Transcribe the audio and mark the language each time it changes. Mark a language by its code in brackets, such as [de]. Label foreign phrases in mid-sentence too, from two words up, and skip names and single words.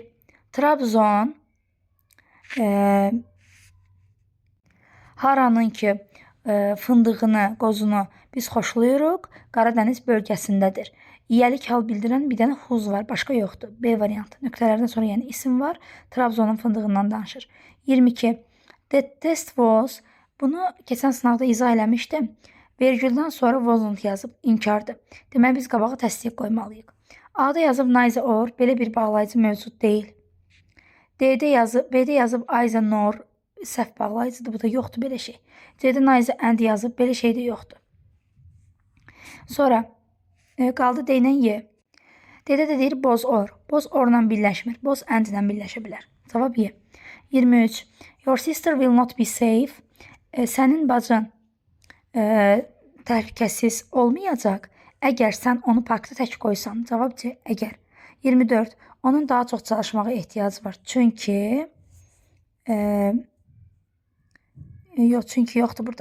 [az] Trabzon haranın ki fındığını, qozunu biz xoşlayırıq. Qaradəniz bölgəsindədir. İyəlik hal bildirən bir dənə huz var. Başqa yoxdur. B variantı. Nöqtələrdən sonra yəni isim var. Trabzonun fındığından danışır. 22. [en] The test was. [az] Bunu keçən sınavda izah eləmişdim. Vergüldən sonra wasn't yazıb. İnkardır. Demək biz qabağa təsdiq qoymalıyıq. A-da yazıb [en] neither or, [az] belə bir bağlayıcı mövcud deyil. B-də yazıb [en] either nor, [az] səhv bağlayıcıdır, bu da yoxdur belə şey. C-də [en] neither and [az] yazıb, belə şey də yoxdur. Sonra qaldı D ilə Y. D-də də deyir [en] both or. Both or-la [az] birləşmir. [en] Both and-lə [az] birləşə bilər. Cavab Y. 23. [en] Your sister will not be safe. [az] Sənin bacın təhlükəsiz olmayacaq əgər sən onu parkda tək qoysan. Cavab C. Əgər. 24. Onun daha çox çalışmağa ehtiyacı var. Çünki çünki yoxdur burada.